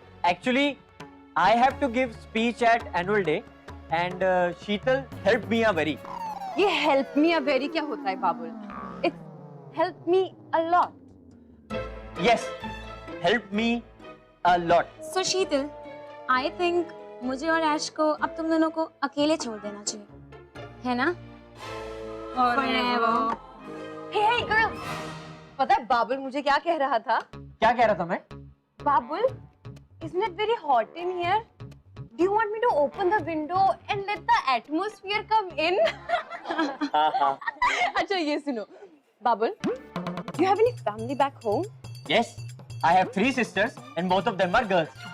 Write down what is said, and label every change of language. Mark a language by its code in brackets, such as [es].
[en] Actually, I have to give speech at annual day, and Sheetal helped me a very. [hi] ये [en] help me a very [hi] क्या होता है बाबुल? [en] It's help me a lot. Yes, help me a lot. [hi] So Sheetal, [en] I think [hi] मुझे और ऐश को अब तुम दोनों को अकेले छोड़ देना चाहिए। है ना? [en] Forever. Hey girl. [hi] पता है बाबुल मुझे क्या कह रहा था? क्या कह रहा था मैं? [en] Babul, isn't it very hot in here? Do you want me to open the window and let the atmosphere come in? [hi] अच्छा ये सुनो, [en] Babul, do you have any family back home? Yes, I have 3 sisters and both of them are girls.